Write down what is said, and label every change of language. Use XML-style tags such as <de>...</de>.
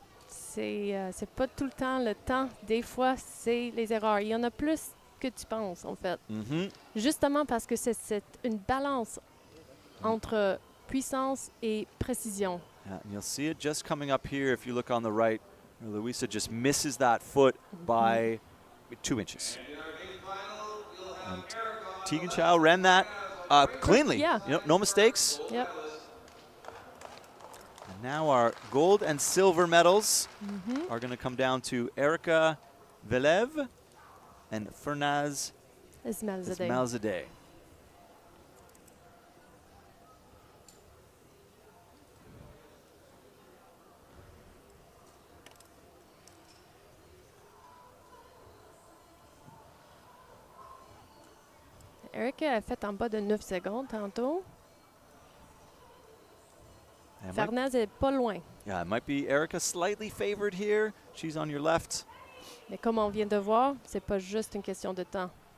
<fr>C'est pas tout le temps le temps. Des fois, c'est les erreurs. Il y en a plus que tu penses, en fait. Justement parce que c'est une balance entre puissance et précision.</fr> <en>Yeah, and you'll see it just coming up here if you look on the right. Louisa just misses that foot by 2 inches. And Tegan Chow ran that cleanly. Yeah. You know, no mistakes. Yep. And now our gold and silver medals are going to come down to Erica Velev and Fernaz Esmalzadeh.</en> <fr>Erica a fait en bas de 9 secondes tantôt. Fernaz est pas loin.</fr> <en>Yeah, it might be Erica slightly favored here. She's on your left.</en> <fr>Mais comme on vient de voir, c'est pas juste une question de temps.</fr>